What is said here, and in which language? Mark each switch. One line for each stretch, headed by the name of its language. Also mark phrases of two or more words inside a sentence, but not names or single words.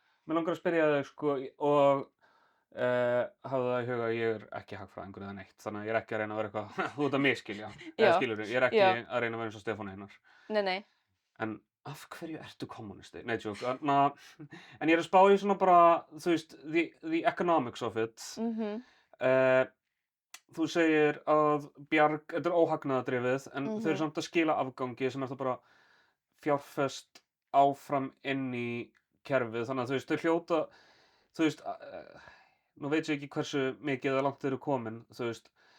Icelandic: Mig langar að spyrja þig, sko, og hafðu það í huga að ég er ekki hagfræðingur eða neitt, þannig að ég er ekki að reyna að vera eitthvað, þú ert að misskilja, eða skilurðu, ég er ekki að reyna að vera eins og Stefáni hinnar. Nei. En af hverju ertu kommunisti? Nei, joke. En ég er að spá í svona bara, þú veist,
English: the economics of it.
Icelandic: Þú segir að Bjarg, þetta er óhagnaðardrifið, en þau eru samt að skila afgangi sem er það bara fjárfest áfram inn í kerfið, þannig að þú veist, þau hljóta, þú veist, nú veit ég ekki hversu mikið eða langt þau eru komin, þú veist,